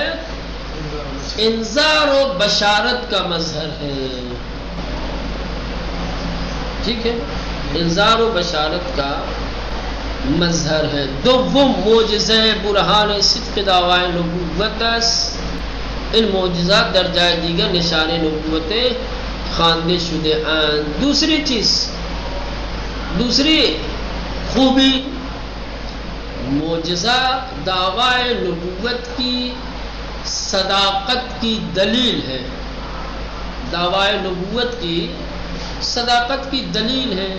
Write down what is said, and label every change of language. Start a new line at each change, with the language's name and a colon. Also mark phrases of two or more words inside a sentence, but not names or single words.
Urdu: انذار و بشارت کا مظہر ہے، ٹھیک ہے، انذار و بشارت کا مظہر ہے۔
Persian: دوم معجزہ برہان صدق دعوی نبوت، ان معجزات درجہ دیگر نشان نبوت خواندے شدے اند۔
Urdu: دوسری چیز، دوسری خوبی، معجزہ دعوی نبوت کی صداقت کی دلیل ہے، دعوی نبوت کی صداقت کی دلیل ہے۔